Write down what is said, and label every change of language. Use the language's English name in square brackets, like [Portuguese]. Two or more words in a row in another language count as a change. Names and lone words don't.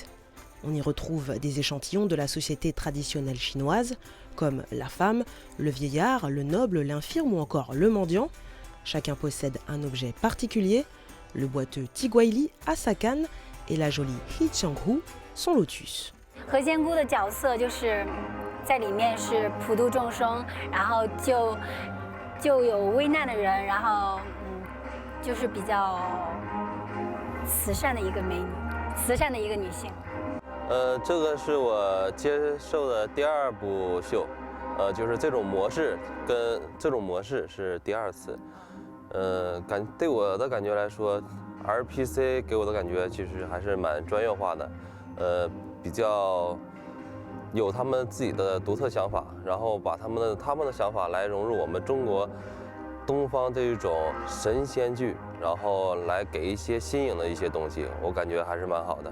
[French] On y retrouve des échantillons de la société traditionnelle chinoise, comme la femme, le vieillard, le noble, l'infirme ou encore le mendiant. Chacun possède un objet particulier. Le boiteux Tiguaili a sa canne et la jolie He Changhu son lotus. [Chinese] 何仙姑的角色就是在里面是普度众生，然后就有危难的人，然后就是比较慈善的一个美女，慈善的一个女性。这个是我接受的第2部秀，就是这种模式跟这种模式是第2次，对我的感觉来说 ，RPC 给我的感觉其实还是蛮专业化的，比较有他们自己的独特想法，然后把他们的想法来融入我们中国东方这种神仙剧，然后来给一些新颖的一些东西，我感觉还是蛮好的。